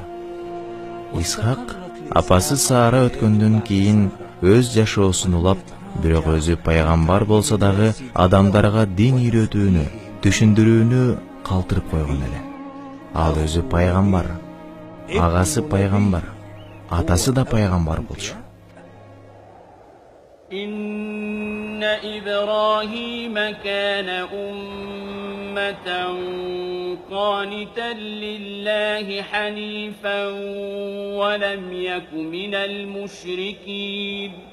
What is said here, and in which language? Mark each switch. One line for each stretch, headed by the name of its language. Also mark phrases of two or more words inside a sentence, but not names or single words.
Kyrgyz: Исхак апасы Сара өткөндөн кийин өз жашоосун улап, бирок өзү пайгамбар болсо дагы адамдарга дин үйрөтүүнү, түшүндүрүүнү калтырып койгон эле. Ал өзү пайгамбар, агасы пайгамбар, атасы да пайгамбар болчу.
Arabic: إن إبراهيم كان أمة قانتا لله حنيفا ولم يك من المشركين